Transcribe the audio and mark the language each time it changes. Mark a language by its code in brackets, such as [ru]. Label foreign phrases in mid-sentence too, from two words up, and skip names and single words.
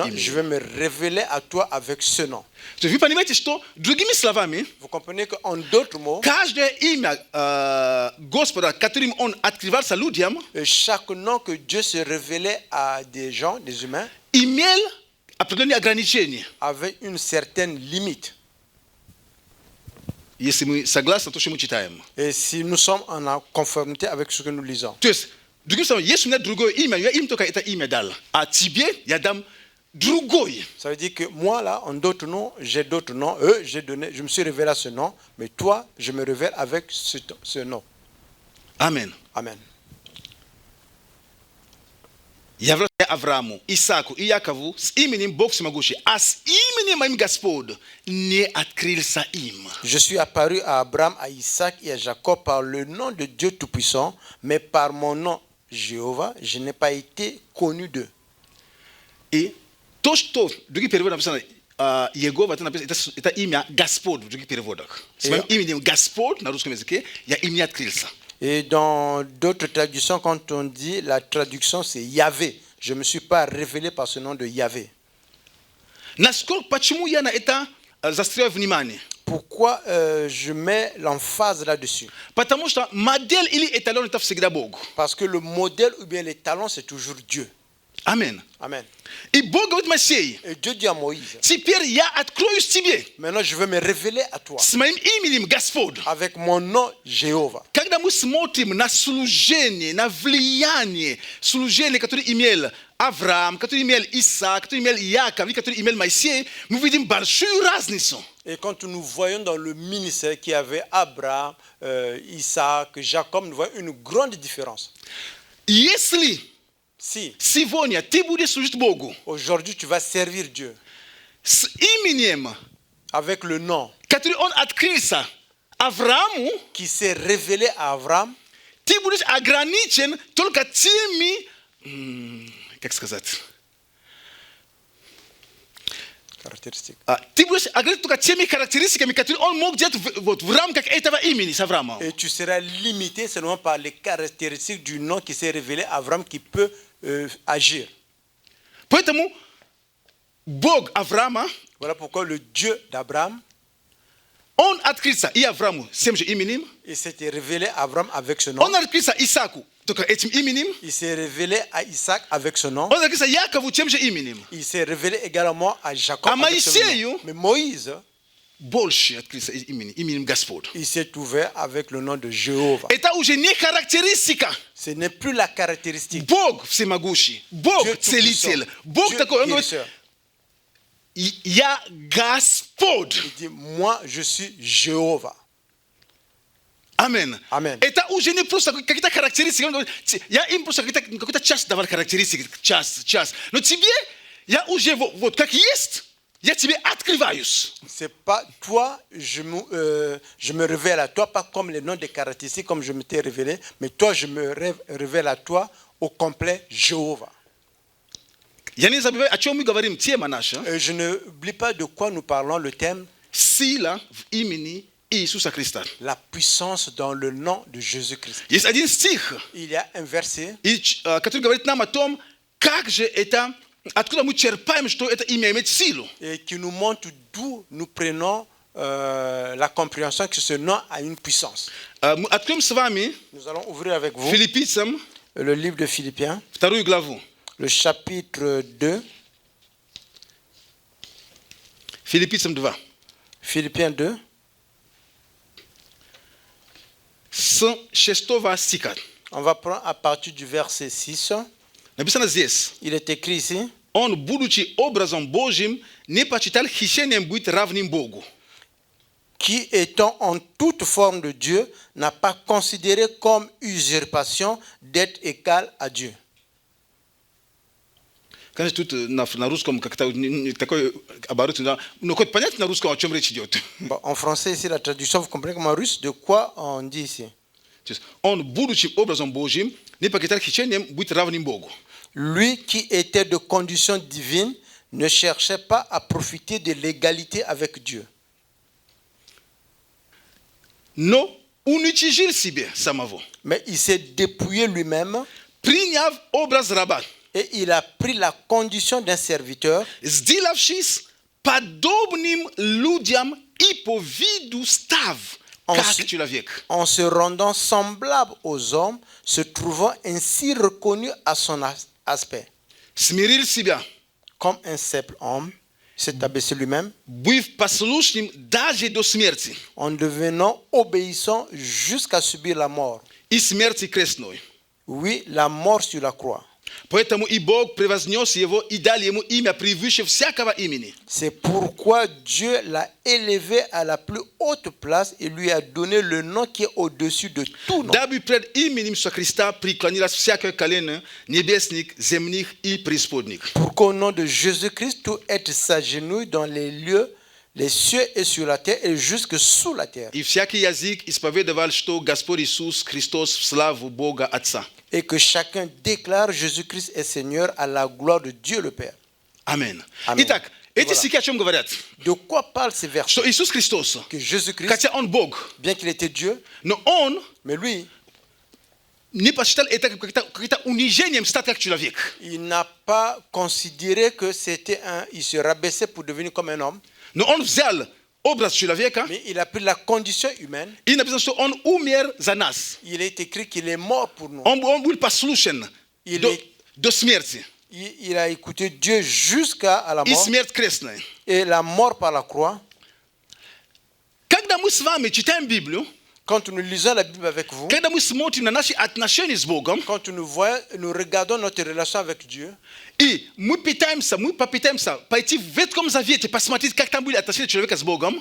[fr] Maintenant, je [ru] именем. [fr] vais me révéler à toi avec ce nom. [ru] Вы понимаете, что, другими словами, [fr] Vous comprenez qu'en d'autres mots, [ru] каждое имя Господа, которым Он открывался людям, [fr] chaque nom que Dieu se révélait à des gens, des humains, [ru] имел определенные ограничения. [fr] avait une certaine limite. [ru] Если мы согласны, то, что мы читаем. [fr] Et si nous sommes en conformité avec ce que nous lisons. [ru] То есть, другими словами, если у меня другое имя, я им только это имя дал. А тебе я дам другое. [fr] Ça veut dire que moi, là, en d'autres noms, j'ai d'autres noms. Eux, je me suis révélé à ce nom. Mais toi, je me révèle avec ce nom. [ru] Амен. [fr] Amen. [ru] Являлся Аврааму, Исааку и Якову с именем Бог всемогущий, а с именем моим Господь не открылся им. [fr] Je suis apparu à Abraham, à Isaac et à Jacob par le nom de Dieu Tout-Puissant, mais par mon nom, Jéhovah, je n'ai pas été connu d'eux. [ru] И то, что в других переводах написано Егова, это имя Господь в других переводах. С моим именем Господь на русском языке я им не открылся. [fr] Et dans d'autres traductions, quand on dit, la traduction c'est Yahvé. Je ne me suis pas révélé par ce nom de Yahvé. [ru] Почему я на это заостряю внимание? [fr] Pourquoi je mets l'emphase là-dessus? [ru] Потому что модель или эталон это всегда Бог. [fr] Parce que le modèle ou bien les talents, c'est toujours Dieu. [ru] Амен. [fr] Amen. [ru] И Бог говорит Моисею, [fr] Et Dieu dit à Moïse, [ru] теперь я откроюсь тебе [fr] maintenant je vais me révéler à toi [ru] с моим именем Господь. [fr] avec mon nom Jéhovah. [ru] Когда мы смотрим на служение, на влияние, служение, которое имел Авраам, который имел Исаак, который имел Яков, который имел Моисей, мы видим большую разницу. [fr] Et quand nous voyons dans le ministère qui avait Abraham, Isaac, Jacob, nous voyons une grande différence. [ru] Если [fr] Si [ru] сегодня ты будешь служить Богу [fr] aujourd'hui tu vas servir Dieu [ru] с именем, [fr] avec le nom [ru] который он открылся Аврааму, [fr] qui s'est révélé à Abraham, [ru] ты будешь ограничен только теми, как сказать, [fr] caractéristique. [ru] ты будешь ограничен только теми характеристиками, которые он мог делать в рамках этого имени с Авраамом. [fr] Et tu seras limité seulement par les caractéristiques du nom qui s'est révélé à Abraham qui peut agir. [ru] Поэтому Бог Авраама, [fr] Voilà pourquoi le Dieu d'Abraham, [ru] он открылся и Аврааму с тем же именем, [fr] il s'était révélé à Abraham avec ce nom. [ru] он открылся Исааку только этим именем, [fr] Il s'est révélé à Isaac avec ce nom. [ru] он открылся Якову тем же именем. [fr] Il s'est révélé également à Jacob [ru] А [fr] avec ce [ru] Моисею [fr] nom. Mais Moïse, [ru] больше открылся именем Господь. [fr] il s'est ouvert avec le nom de Jéhovah. [ru] Это уже не характеристика. [fr] Ce n'est plus la caractéristique. [ru] Бог всемогущий, Бог [fr] Dieu [ru] целитель, [fr] Tout-Puissant, [ru] Бог [fr] Dieu [ru] такой. Он говорит, [fr] guérisseur. [ru] я Господь. [fr] Il dit, moi, je suis Jéhovah. Amen. Amen. [ru] Это уже не просто какие-то характеристики. Он говорит, я им просто какой-то час давал характеристики, час. Но тебе, я уже вот как есть, я тебе открываюсь. [fr] C'est pas toi, je me révèle à toi, pas comme les noms des caractéristiques, comme je m'étais révélé, mais toi, je me révèle à toi au complet Jéhovah. [ru] Я не забываю, о чем мы говорим, тема наша. [fr] Je n'oublie pas de quoi nous parlons, le thème, [ru] Сила в имени Иисуса Христа. [fr] la puissance dans le nom de Jésus-Christ. [ru] Есть один стих, [fr] Il y a un verset [ru] который говорит нам о том, как же это, откуда мы черпаем, что это имя имеет силу. [fr] et qui nous montre d'où nous prenons la compréhension que ce nom a une puissance. [ru] Мы откроем с вами [fr] Nous allons ouvrir avec vous [ru] Филиппийцам [fr] le livre de Philippiens, [ru] 2 главу. [fr] le chapitre 2, [ru] Филиппийцам 2. [fr] Philippiens 2, [ru] С 6 стиха. [fr] on va prendre à partir du verset 6. [ru] Написано здесь. [fr] Il est écrit ici, [ru] Он, будучи образом Божьим, не почитал хищением быть равным Богу. [fr] qui étant en toute forme de Dieu, n'a pas considéré comme usurpation d'être égal à Dieu. [ru] Конечно, тут на русском как-то такой оборот. Но хоть понятно на русском, о чем речь идет. [fr] Bon, en français, ici, la traduction, vous comprenez comme en russe, de quoi on dit ici? [ru] То есть он, будучи образом Божьим, не почитал хищением быть равным Богу. [fr] Lui qui était de condition divine ne cherchait pas à profiter de l'égalité avec Dieu. [ru] Но уничижил себе самого, [fr] Mais il s'est dépouillé lui-même [ru] приняв образ раба, [fr] et il a pris la condition d'un serviteur, [ru] сделавшись подобным людям и по виду став как человек. [fr] en se rendant semblable aux hommes, se trouvant ainsi reconnu à son aspect. [ru] Смирил себя, [fr] Comme un simple homme, il s'est abaissé lui-même, [ru] быв послушным даже до смерти, [fr] en devenant obéissant jusqu'à subir la mort. [ru] и смерти крестной. [fr] Oui, la mort sur la croix. [ru] Поэтому и Бог превознес его и дал ему имя превыше всякого имени. [fr] C'est pourquoi Dieu l'a élevé à la plus haute place et lui a donné le nom qui est au-dessus de tout nom. [ru] Дабы пред именем Иисуса Христа преклонилось всякое колено небесных, земных и преисподних. [fr] Pour qu'au nom de Jésus-Christ, tout être s'agenouille dans les lieux, les cieux et sur la terre et jusque sous la terre. [ru] И всякий язык исповедовал, что Господь Иисус Христос в славу Бога Отца. [fr] Et que chacun déclare Jésus-Christ est Seigneur à la gloire de Dieu le Père. [ru] Аминь. Аминь. Итак, эти [fr] Voilà. [ru] стихи о чем говорят? [fr] De quoi parlent ces versets? [ru] Что Иисус Христос, [fr] Que Jésus-Christ, [ru] хотя Он Бог, [fr] bien qu'il était Dieu, [ru] но Он [fr] mais lui, [ru] не посчитал это каким-то унижением стать как человек. [fr] il n'a pas considéré que c'était il se rabaissait pour devenir comme un homme, [ru] Но Он взял образ человека [fr] mais il a pris la condition humaine. [ru] и написано, что Он умер за нас. [fr] Il est écrit qu'il est mort pour nous. [ru] Он был послушен до смерти. [fr] Il a écouté Dieu jusqu'à la [ru] И [fr] mort [ru] смерть крестная. [fr] et la mort par la croix. [ru] Когда мы с вами читаем Библию, [fr] Quand nous lisons la Bible avec vous, [ru] когда мы смотрим на наши отношения с Богом, [fr] quand nous regardons notre relation avec Dieu, [ru] и мы попытаемся пойти в Ветхом Завете, посмотреть, как там были отношения человека с Богом,